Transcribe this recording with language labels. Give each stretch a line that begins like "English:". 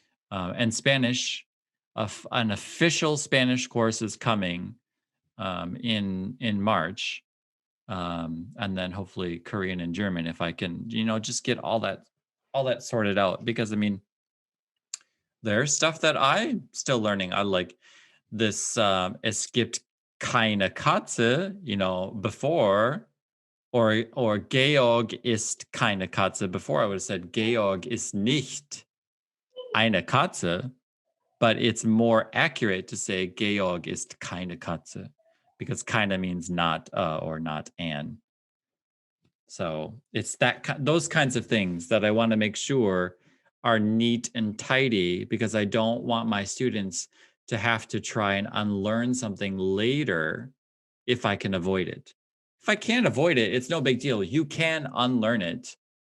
English: And Spanish, an official Spanish course is coming in March. And then hopefully Korean and German, if I can, just get all that sorted out. Because I mean, there's stuff that I'm still learning. I like this
German: es gibt keine Katze,
English: before, or
German: Georg ist keine Katze.
English: Before I would have said
German: Georg ist nicht eine Katze,
English: but it's more accurate to say
German: Georg ist keine Katze,
English: because keine means not or not an. So it's those kinds of things that I want to make sure are neat and tidy, because I don't want my students to have to try and unlearn something later if I can avoid it. If I can't avoid it, it's no big deal. You can unlearn it.